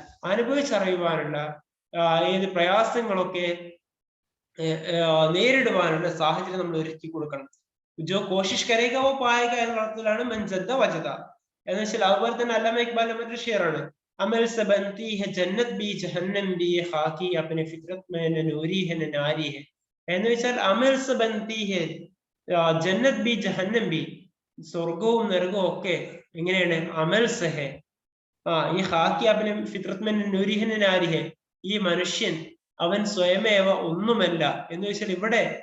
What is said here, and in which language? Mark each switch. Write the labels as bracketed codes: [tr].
[ml] അനുഭവിച്ചറിയുവാനുള്ള ഏത് പ്രയാസങ്ങളൊക്കെ നേരിടുവാനുള്ള സാഹചര്യം നമ്മൾ ഒരുക്കി കൊടുക്കണം. [hi] ജോ കോശിഷ് കരേഗ വോ പായേഗ [ml] എന്ന അർത്ഥത്തിലാണ് [ar] മൻ ജദ്ദ വജദ [ml] എന്ന് വെച്ചാൽ. അതുപോലെ തന്നെ അല്ലാമ ഇക്ബാലിന്റെ മറ്റൊരു ഷെയറാണ്, [hi] अमल से बनती है जन्नत भी जहन्नम भी ये खाकी अपने फितरत में न नूरी है न नारी है. [ml] എന്ന് വെച്ചാൽ [hi] അമൽ സെ ബൻതി ഹെ ജന്നത്ത് ബി ജഹന്നം ബി, [ml] സ്വർഗവും നരകവും ഒക്കെ എങ്ങനെയാണ്? [hi] അമൽ സെ ഹെ. ഈ ഹാക്കി അപ്നെ ഫിത്രത് മെ നൂരി ഹെ ന നാരി ഹെ, [ml] ഈ മനുഷ്യൻ അവൻ സ്വയമേവ ഒന്നുമല്ല എന്ന് വെച്ചാൽ ഇവിടെ